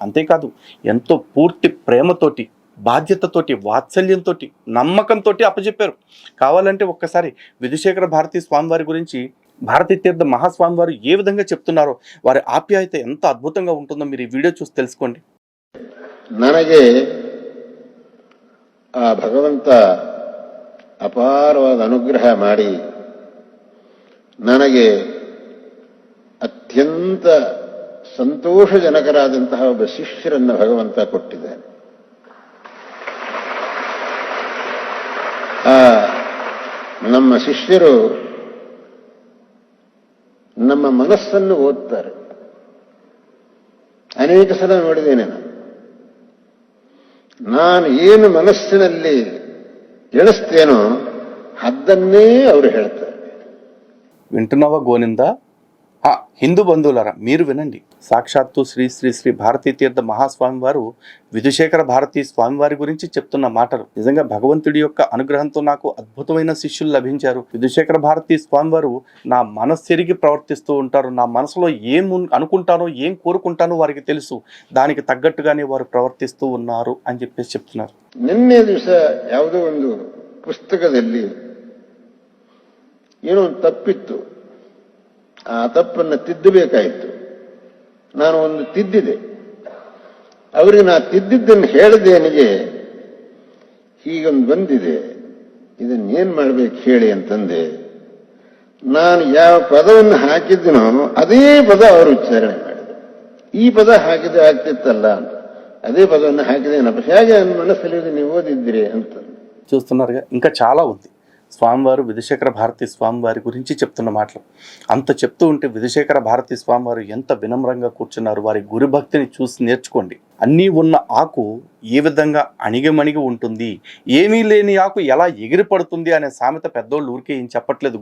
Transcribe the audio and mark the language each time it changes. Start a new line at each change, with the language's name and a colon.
Telugu: అంతేకాదు, ఎంతో పూర్తి ప్రేమతోటి, బాధ్యతతోటి, వాత్సల్యంతో, నమ్మకంతో అప్పచెప్పారు. కావాలంటే ఒక్కసారి విధుశేఖర భారతీ స్వామి వారి గురించి భారతీ తీర్థ మహాస్వామి వారు ఏ విధంగా చెప్తున్నారో, వారి ఆప్యాయత ఎంత అద్భుతంగా ఉంటుందో మీరు ఈ వీడియో చూసి తెలుసుకోండి.
Kannada: ನನಗೆ ಆ ಭಗವಂತ ಅಪಾರವಾದ ಅನುಗ್ರಹ ಮಾಡಿ ನನಗೆ ಅತ್ಯಂತ ಸಂತೋಷಜನಕರಾದಂತಹ ಒಬ್ಬ ಶಿಷ್ಯರನ್ನು ಭಗವಂತ ಕೊಟ್ಟಿದ್ದಾನೆ. ನಮ್ಮ ಶಿಷ್ಯರು ನಮ್ಮ ಮನಸ್ಸನ್ನು ಓದ್ತಾರೆ. ಅನೇಕ ಸಲ ನೋಡಿದ್ದೇನೆ ನಾನು ಏನು ಮನಸ್ಸಿನಲ್ಲಿ ಎಣಿಸ್ತೇನೋ ಅದನ್ನೇ ಅವರು ಹೇಳ್ತಾರೆ.
Telugu: వింటున్నావా గోనిందా? హిందూ బంధువులారా మీరు వినండి. సాక్షాత్తు శ్రీ శ్రీ శ్రీ భారతీ తీర్థ మహాస్వామి వారు విధుశేఖర భారతీ స్వామి వారి గురించి చెప్తున్న మాటలు. నిజంగా భగవంతుడి యొక్క అనుగ్రహంతో నాకు అద్భుతమైన శిష్యులు లభించారు. విధుశేఖర భారతీ స్వామి వారు నా మనస్సెరిగి ప్రవర్తిస్తూ ఉంటారు. నా మనసులో ఏం అనుకుంటానో, ఏం కోరుకుంటానో వారికి తెలుసు. దానికి తగ్గట్టుగానే వారు ప్రవర్తిస్తూ ఉన్నారు అని చెప్పేసి చెప్తున్నారు.
Kannada: నిన్నే దివಸ ಯಾವುದೋ ಒಂದು ಪುಸ್ತಕದಲ್ಲಿ ಏನೋ ಒಂದು ತಪ್ಪಿತ್ತು, ಆ ತಪ್ಪನ್ನು ತಿದ್ದಬೇಕಾಯಿತು. ನಾನು ಒಂದು ತಿದ್ದಿದೆ. ಅವರಿಗೆ ನಾ ತಿದ್ದಿದ್ದನ್ನು ಹೇಳಿದ್ದೇನಿಗೆ ಹೀಗೊಂದು ಬಂದಿದೆ, ಇದನ್ನೇನು ಮಾಡ್ಬೇಕು ಹೇಳಿ ಅಂತಂದೆ. ನಾನು ಯಾವ ಪದವನ್ನು ಹಾಕಿದ್ದನೋ ಅದೇ ಪದ ಅವರು ಉಚ್ಚಾರಣೆ ಮಾಡಿದರು. ಈ ಪದ ಹಾಕಿದ್ರೆ ಆಗ್ತಿತ್ತಲ್ಲ ಅಂತ
Telugu: అదే పదాన్ని
Kannada: ಹಾಕಿದೇನಪ್ಪ, ಹೇಗೆ ನನ್ನ ಮನಸ್ಸಲ್ಲಿ ನೀವು ಓದಿದ್ರಿ ಅಂತ.
Telugu: చూస్తున్నారుగా, ఇంకా చాలా ఉంది. స్వామివారు విధుశేఖర భారతీ స్వామివారి గురించి చెప్తున్న మాటలు. అంత చెప్తూ ఉంటే విధుశేఖర భారతీ స్వామివారు ఎంత వినమ్రంగా కూర్చున్నారు. వారి గురుభక్తిని చూసి నేర్చుకోండి. అన్నీ ఉన్న ఆకు ఏ విధంగా అణిగిమణిగి ఉంటుంది, ఏమీ లేని ఆకు ఎలా ఎగిరి పడుతుంది అనే సామెత పెద్దోళ్ళు ఊరికే ఏం చెప్పట్లేదు.